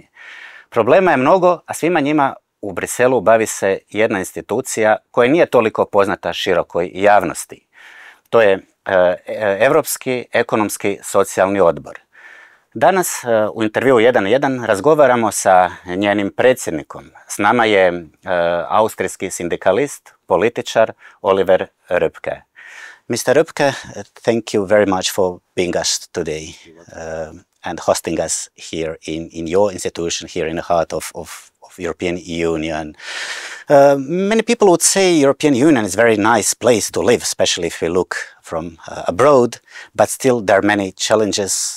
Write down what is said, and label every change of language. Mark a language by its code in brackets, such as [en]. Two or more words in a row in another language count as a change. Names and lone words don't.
[hr] Problema je mnogo, a svima njima u Briselu bavi se jedna institucija koja nije toliko poznata širokoj javnosti. To je Europski ekonomski socijalni odbor. Danas u intervjuu 1 na 1 razgovaramo sa njenim predsjednikom. S nama je austrijski sindikalist, političar Oliver Ropke. [en] Mr. Röpke, thank you very much for being us today and hosting us here in your institution, here in the heart of European Union. Many people would say European Union is a very nice place to live, especially if we look from abroad, but still there are many challenges.